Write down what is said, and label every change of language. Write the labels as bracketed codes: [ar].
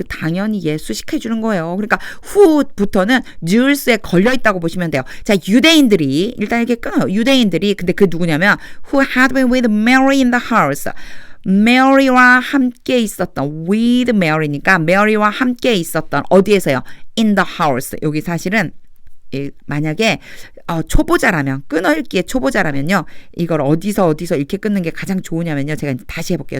[ko] 이거 당연히 수식해 주는 거예요. 그러니까 who부터는 Jews에 걸려있다고 보시면 돼요. 자, 유대인들이 일단 이렇게 끊어요. 유대인들이 근데 그 누구냐면 [en] who had been with Mary in the house. [ko] 메리와 함께 있었던 [en] with Mary [ko] 니까 메리와 함께 있었던 어디에서요? [en] In the house. [ko] 여기 사실은 만약에 초보자라면 끊어읽기에 초보자라면요 이걸 어디서 이렇게 끊는 게 가장 좋으냐면요 제가 다시 해볼게요.